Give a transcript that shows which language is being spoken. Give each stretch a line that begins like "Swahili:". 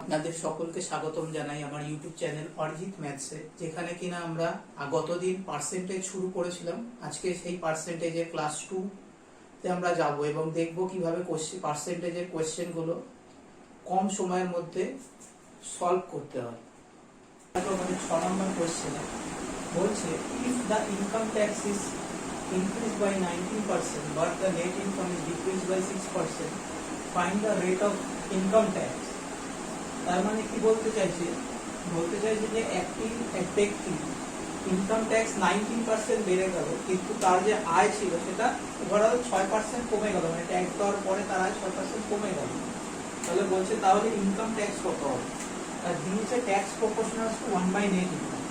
Bangla: আপনাদের সকলকে স্বাগতম জানাই আমার ইউটিউব চ্যানেল অরিজিৎ ম্যাথসে, যেখানে কিনা আমরা গতদিন পার্সেন্টেজ শুরু করেছিলাম। আজকে সেই পার্সেন্টেজের ক্লাস 2 তে আমরা যাব এবং দেখব কিভাবে পার্সেন্টেজের কোয়েশ্চেনগুলো কম সময়ের মধ্যে সলভ করতে হয়। আমাদের 6 নম্বর কোয়েশ্চেনে বলছে,
English: If the income tax is increased by 19% but the net income is decreased by 6%, find the rate of income tax।
Bangla: তার মানে কি বলতে চাইছে যে একটি ব্যক্তি ইনকাম ট্যাক্স 19% বেড়ে গেল, কিন্তু তার যে আয় ছিল সেটা ওভারঅল 6% কমে গেল, মানে ট্যাক্স দেওয়ার পরে তার আয় 6% কমে গেল। তাহলে বলছে তাহলে ইনকাম ট্যাক্স কত হবে? আর দিয়েছে
English: Tax proportional to 1/net income.